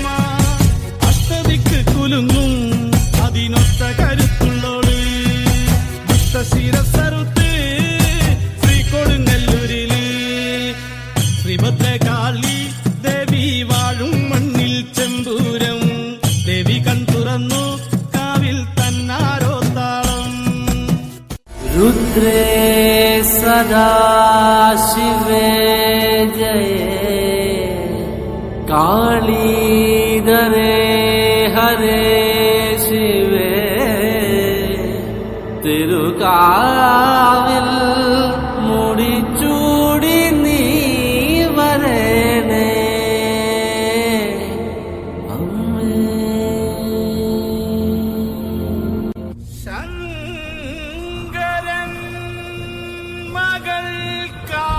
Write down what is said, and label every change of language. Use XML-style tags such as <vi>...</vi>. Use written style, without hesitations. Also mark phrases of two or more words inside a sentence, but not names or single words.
<ml>അഷ്ടദിക്ക് കുലുങ്ങും അതിനൊത്ത കരുത്തുള്ളോള്, ദുഷ്ടശിരസറുത്ത് ശ്രീ കൊടുങ്ങല്ലൂരില്. ശ്രീഭദ്രകാളി ദേവി വാഴും മണ്ണിൽ ചെമ്പൂരം, ദേവി കൺ തുറന്നു കാവിൽ തന്നാരോ താളം.</ml> <sa>रुद्रे सदा शिवे जये, कालीधरे हरे शिवे.</sa> <ml>തിരുകാവിൽ മുടിച്ചൂടി നീ വരേണേ അമ്മേ. ശങ്കരൻ മകൾ</ml>